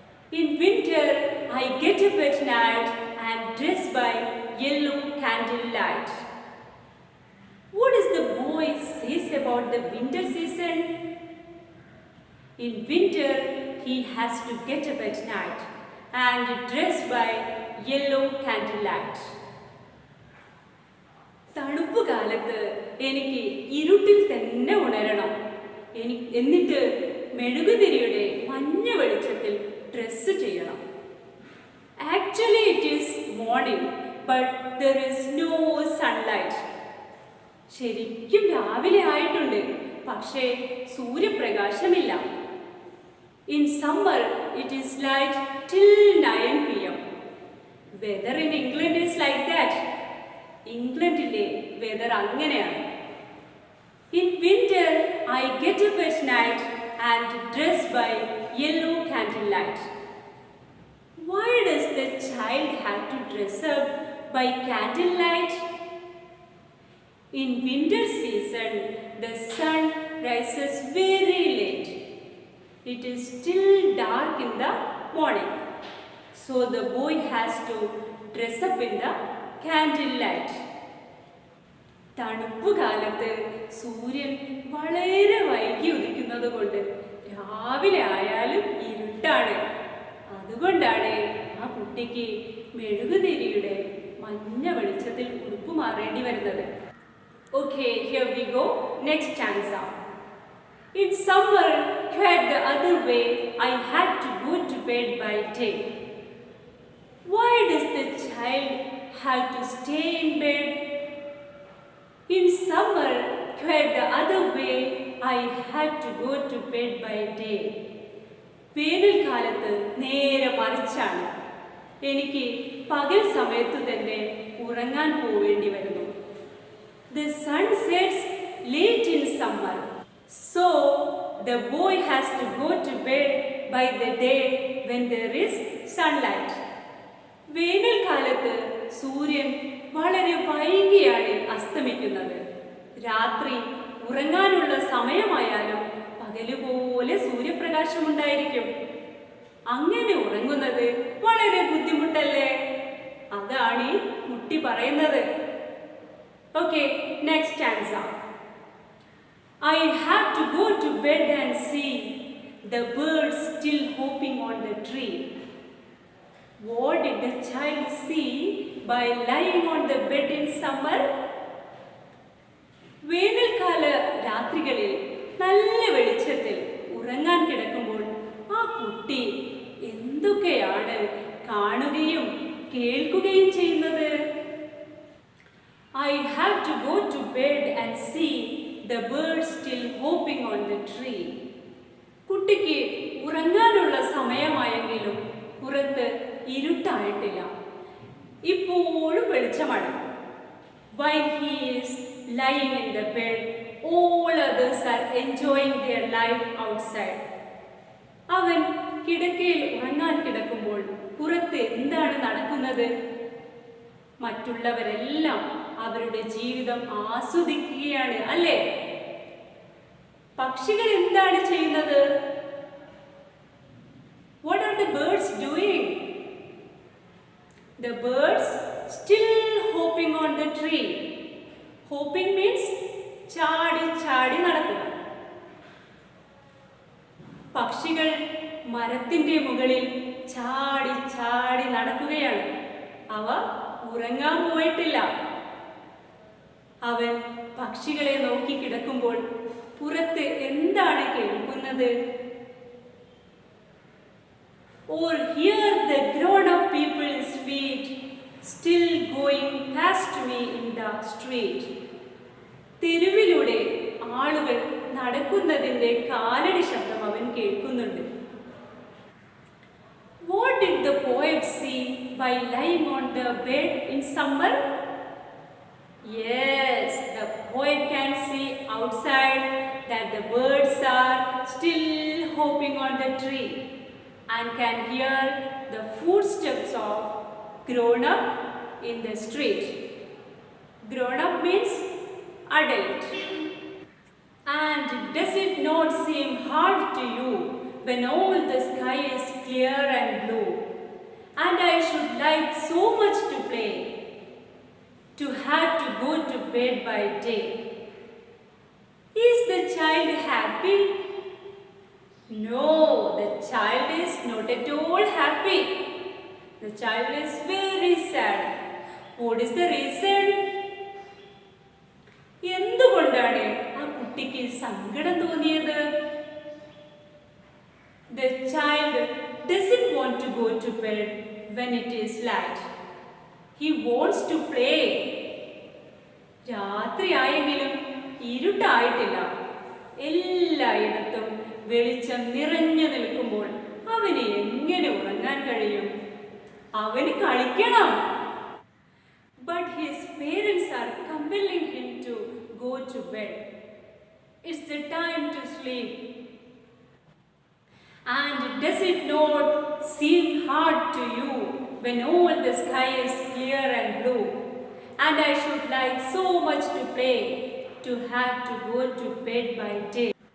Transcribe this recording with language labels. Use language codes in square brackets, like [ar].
[en] In winter, I get up at night and dress by yellow candlelight. What does the boy says about the winter season? In winter, he has to get up at night and dress by yellow candlelight. [ml] തണുപ്പ് കാലത്ത് എനിക്ക് ഇരുട്ടിൽ തന്നെ ഉണരണം. എന്നിട്ട് മെഴുകുതിരിയുടെ മഞ്ഞ വെളിച്ചത്തിൽ dress ചെയ്യണം. [en] Actually, it is morning, but there is no sunlight. [ml] ശരിക്കും രാവിലെ ആയിട്ടുണ്ട്, പക്ഷേ സൂര്യപ്രകാശമില്ല. [en] In summer, it is light till 9 p.m. Weather in England is like that. [ml] ഇംഗ്ലണ്ടിലെ വെതർ അങ്ങനെയാണ്. [en] In winter, I get up at night and dress by yellow candlelight. Why does the child have to dress up by candlelight? In winter season, the sun rises very late. It is still dark in the morning. So the boy has to dress up in the candlelight. [ml] തണുപ്പ് കാലത്ത് സൂര്യൻ വളരെ വൈകി ഉദിക്കുന്നത് കൊണ്ട് രാവിലെ ആയാലും ഇരുട്ടാണ്. അതുകൊണ്ടാണ് ആ കുട്ടിക്ക് മെഴുകുതിരിയുടെ മഞ്ഞ വെളിച്ചത്തിൽ ഉടുപ്പ് മാറേണ്ടി വരുന്നത്. [en] Okay, here we go. Next stanza. In summer, quite the other way, I had to go to bed by day. Why does the child have to stay in bed? In summer, quite the other way, I had to go to bed by day. [ml] വേനൽക്കാലത്ത് നേരെ മറിച്ചാണ്. എനിക്ക് പകൽ സമയത്ത് തന്നെ ഉറങ്ങാൻ പോവേണ്ടി വരുന്നു. [en] The sun sets late in summer, so the boy has to go to bed by the day when there is sunlight. [ml] വേനൽക്കാലത്ത് സൂര്യൻ വളരെ വൈകിയാണ് അസ്തമിക്കുന്നത്. രാത്രി ഉറങ്ങാനുള്ള സമയമായാലും പകലുപോലെ സൂര്യപ്രകാശമുണ്ടായിരിക്കും. അങ്ങനെ ഉറങ്ങുന്നത് വളരെ ബുദ്ധിമുട്ടല്ലേ? അതാണ് ഈ കുട്ടി പറയുന്നത്. [en] Okay, next stanza. I had to go to bed and see the birds still hopping on the tree. What did the child see by lying on the bed in summer? [ml] വേനൽക്കാല രാത്രികളിൽ നല്ല വെളിച്ചത്തിൽ ഉറങ്ങാൻ കിടക്കുമ്പോൾ ആ കുട്ടി എന്തൊക്കെയാണ് കാണുകയും കേൾക്കുകയും ചെയ്യുന്നത്? [en] I have to go to bed and see the birds still hopping on the tree. [ml] കുട്ടിക്ക് ഉറങ്ങാനുള്ള സമയമായെങ്കിലും പുറത്ത് ഇരുട്ടായിട്ടില്ല. ഇപ്പോഴും വെളിച്ചമാണ്. [en] While he is lying in the bed, all others are enjoying their life outside. [ml] അവൻ കിടക്കയിൽ ഉറങ്ങാൻ കിടക്കുമ്പോൾ പുറത്ത് എന്താണ് നടക്കുന്നത്? മറ്റുള്ളവരെല്ലാം അവരുടെ ജീവിതം ആസ്വദിക്കുകയാണ്, അല്ലേ? പക്ഷികൾ എന്താണ് ചെയ്യുന്നത്? [en] What are the birds doing? The birds still hopping on the tree. Hopping means [ml] ചാടി ചാടി നടക്കുക. പക്ഷികൾ മരത്തിന്റെ മുകളിൽ ചാടി ചാടി നടക്കുകയാണ്. അവ ഉറങ്ങാൻ പോയിട്ടില്ല. അവൻ പക്ഷികളെ നോക്കി കിടക്കുമ്പോൾ പുറത്ത് എന്താണ് കേൾക്കുന്നത്? [en] or hear the grown-up people's feet still going past me in the street. [ml] തെരുവിലൂടെ ആളുകൾ നടക്കുന്നതിൻ്റെ കാലടി ശബ്ദം അവൻ കേൾക്കുന്നുണ്ട്. [en] What did the poet see by lying on the bed in summer? Yes, the poet can see outside that the birds are still hopping on the tree and can hear the footsteps of grown-up in the street. Grown-up means adult. And does it not seem hard to you when all the sky is clear and blue, and I should like so much to play, to have to go to bed by day? Is the child happy? No, the child is not at all happy. The child is very sad. What is the reason? [ml] എന്തുകൊണ്ടാണ് ആ കുട്ടിക്ക് സങ്കടം തോന്നിയത്? [en] The child doesn't want to go to bed when it is light. He wants to play. [ml] രാത്രിയായെങ്കിലും ഇരുട്ടായിട്ടില്ല. എല്ലായിടത്തും വെളിച്ചം നിറഞ്ഞു നിൽക്കുമ്പോൾ അവന് എങ്ങനെ ഉറങ്ങാൻ കഴിയും? അവന് കളിക്കണം. [en] But his parents are compelling him to go to bed. It's the time to sleep. And does it not seem hard to you when all the sky is clear and blue, and I should like so much to play, to have to go to bed by day?